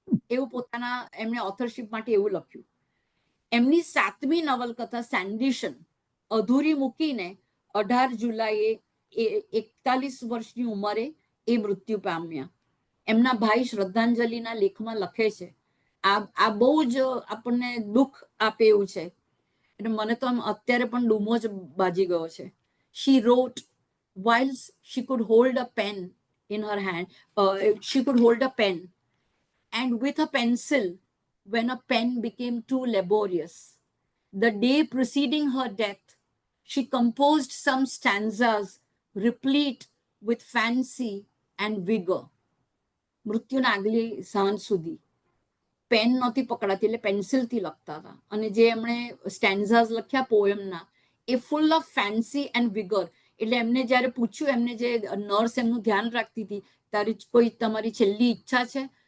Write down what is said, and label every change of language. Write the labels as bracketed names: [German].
[Gujarati] એવું પોતાના એમણે ઓથરશિપ માટે એવું લખ્યું. એમની 7મી નવલકથા સેન્ડિશન અધૂરી મૂકીને 18 જુલાઈએ 41 વર્ષની ઉંમરે એ મૃત્યુ પામ્યા. એમના ભાઈ શ્રદ્ધાંજલિના લેખમાં લખે છે, આ બહુ જ આપણને દુઃખ આપે એવું છે. એટલે મને તો આમ અત્યારે પણ ડૂમો જ બાજી ગયો છે. [English] She wrote whilst she could hold a pen in her hand, she could hold a pen, and with a pencil when a pen became too laborious. The day preceding her death, she composed some stanzas replete with fancy and vigor. [Gujarati] મૃત્યુના આગલી સાંજ સુધી pen નહોતી પકડાતી, એટલે પેન્સિલથી લખતા હતા. અને જે એમણે સ્ટેન્ઝાસ લખ્યા પોએમના, એ [English] Full of fancy and vigour. [Gujarati] એટલે એમને જ્યારે પૂછ્યું, એમને જે નર્સ એમનું ધ્યાન રાખતી હતી, તારી કોઈ તમારી છેલ્લી ઈચ્છા છે?